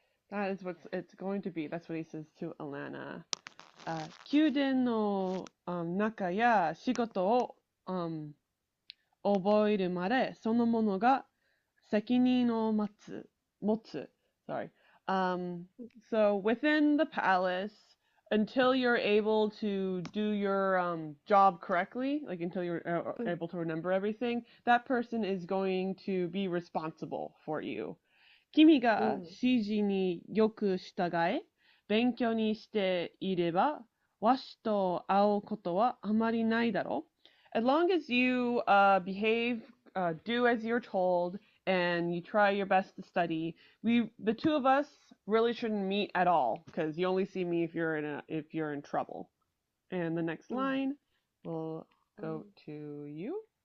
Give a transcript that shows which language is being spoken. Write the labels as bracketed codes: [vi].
[en] That is what it's going to be. That's what he says to Alanna. [ja] 宮殿の、中や仕事を、覚えるまでそのものが責任を持つ。 [en] Sorry. So within the palace, until you're able to do your job correctly, like until you're able to remember everything, that person is going to be responsible for you. [ja] 君が指示によく従え、勉強にしていれば、わしと会うことはあまりないだろう。 [en] As long as you behave, do as you're told, and you try your best to study, the two of us really shouldn't meet at all because you only see me if you're in trouble. And the next line will go to you.